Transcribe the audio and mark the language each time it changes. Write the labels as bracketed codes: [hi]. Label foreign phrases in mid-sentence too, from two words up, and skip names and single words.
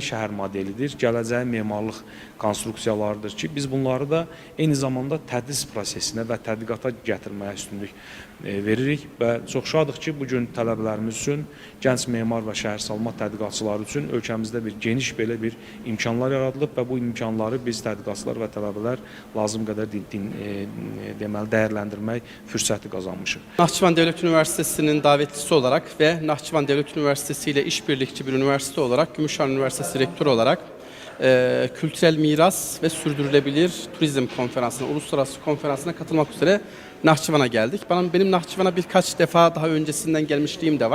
[az] şəhər modelidir, gələcəyin memarlıq konstruksiyalarıdır ki, biz bunları da eyni zamanda tədris prosesinə və tədqiqata gətirməyə üstünlük veririk və çox şadıq ki, bugün tələbələrimiz üçün, gənc memar və şəhərsalma tədqiqatçıları üçün ölkəmizdə bir geniş belə bir imkanlar yaradılıb və bu imkanları biz tədqiqatçılar və tələbələr lazım qədər dəyərləndirmək fürsəti qazanmışıq. [tr] Naxçıvan Devlet Üniversitesi'nin davetlisi olarak ve Naxçıvan Devlet Üniversitesi ile işbirlikçi bir üniversite olarak, Gümüşhane Üniversitesi Rektörü olarak kültürel miras ve sürdürülebilir turizm konferansına, uluslararası konferansına katılmak üzere Naxçıvan'a geldik. Benim Naxçıvan'a birkaç defa daha öncesinden gelmişliğim de var.